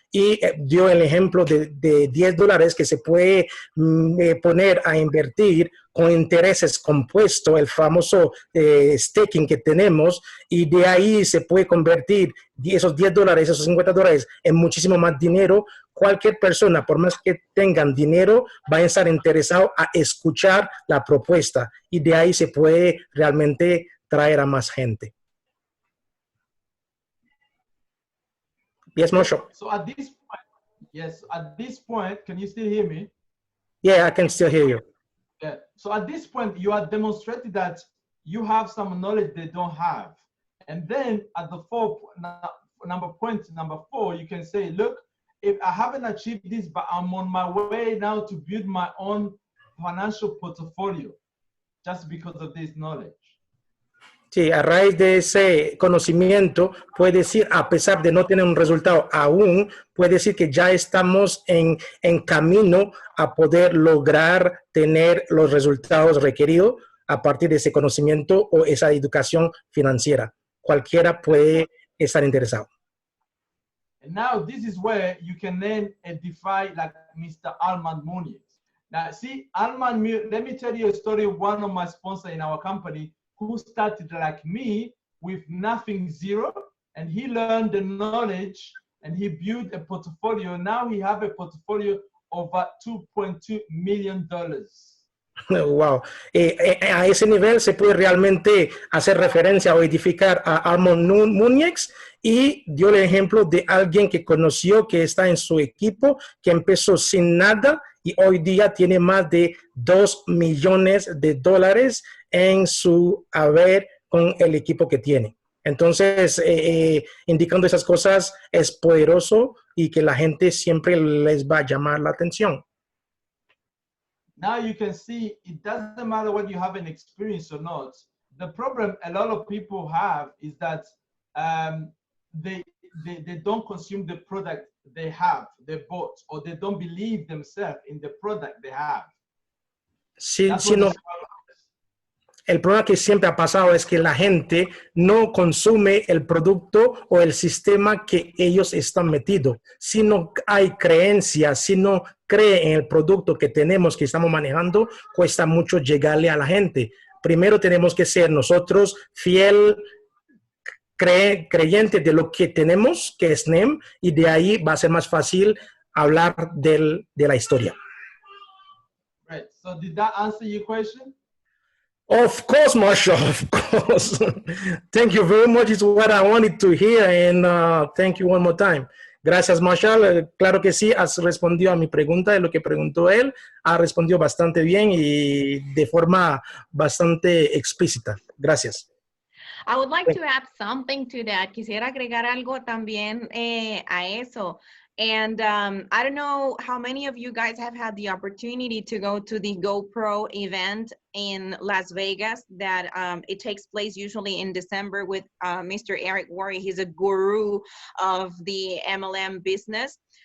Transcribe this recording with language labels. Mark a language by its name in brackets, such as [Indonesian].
[Spanish] Y dio el ejemplo de $10 que se puede poner a invertir con intereses compuestos, el famoso staking que tenemos, y de ahí se puede convertir esos $10, esos $50 en muchísimo más dinero. Cualquier persona, por más que tengan dinero, va a estar interesado a escuchar la propuesta, y de ahí se puede realmente traer a más gente. [English] Yes, Mosho. So at this point, yes, at this point, can you still hear me? Yeah, I can still hear you. Yeah. So at this point, you are demonstrating that you have some knowledge they don't have. And then at the number 4, you can say, look, if I haven't achieved this, but I'm on my way now to build my own financial portfolio just because of this knowledge. [Spanish] Sí, a raíz de ese conocimiento, puede decir, a pesar de no tener un resultado aún, puede decir que ya estamos en camino a poder lograr tener los resultados requeridos a partir de ese conocimiento o esa educación financiera. Cualquiera puede estar interesado. [English] And now this is where you can then define like Mr. Armand Muniz. Now, see, Armand, let me tell you a story of one of my sponsors in our company who started like me with nothing, zero, and he learned the knowledge and he built a portfolio. Now he have a portfolio of $2.2 million. Wow. [Spanish] A ese nivel se puede realmente hacer referencia o edificar a Armand Muniz, y dio el ejemplo de alguien que conoció, que está en su equipo, que empezó sin nada y hoy día tiene más de $2 millones en su haber con el equipo que tiene. Entonces, indicando esas cosas es poderoso y que la gente siempre les va a llamar la atención. [English] Now you can see it doesn't matter whether you have an experience or not. The problem a lot of people have is that they don't consume the product they have, they bought, or they don't believe themselves in the product they have. [Spanish] Sí, el problema que siempre ha pasado es que la gente no consume el producto o el sistema que ellos están metidos. Si no hay creencia, si no cree en el producto que tenemos, que estamos manejando, cuesta mucho llegarle a la gente. Primero tenemos que ser nosotros fiel, creyentes de lo que tenemos, que es NEEM, y de ahí va a ser más fácil hablar de la historia. [English] Right. So did that answer your question? Of course, Marshall, of course. Thank you very much. It's what I wanted to hear, and thank you one more time. [Spanish] Gracias, Marshall. Claro que sí, has respondido a mi pregunta de lo que preguntó él. Ha respondido bastante bien y de forma bastante explícita. Gracias. [English] I would like to add something to that. [Spanish] Quisiera agregar algo también a eso. [English] And I don't know how many of you guys have had the opportunity to go to the GoPro event in Las Vegas that it takes place usually in December with Mr. Eric Worre. He's a guru of the MLM business.